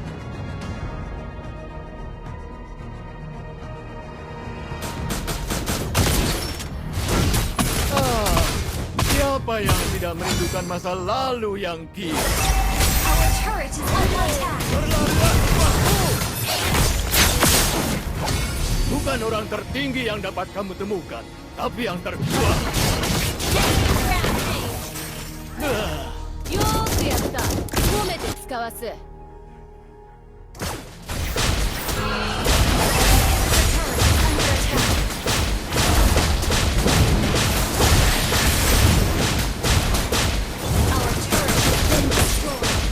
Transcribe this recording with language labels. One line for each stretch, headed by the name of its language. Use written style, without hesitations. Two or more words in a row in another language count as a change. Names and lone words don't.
Indonesian: Siapa yang tidak merindukan masa lalu yang gila?
English: Our turret is under attack.
Indonesian: Berlarian waktu! Bukan orang tertinggi yang dapat kamu temukan, tapi yang terkuat. Ah,
Japanese: よーくやった。褒めて使わす。
English: Our turret has been destroyed.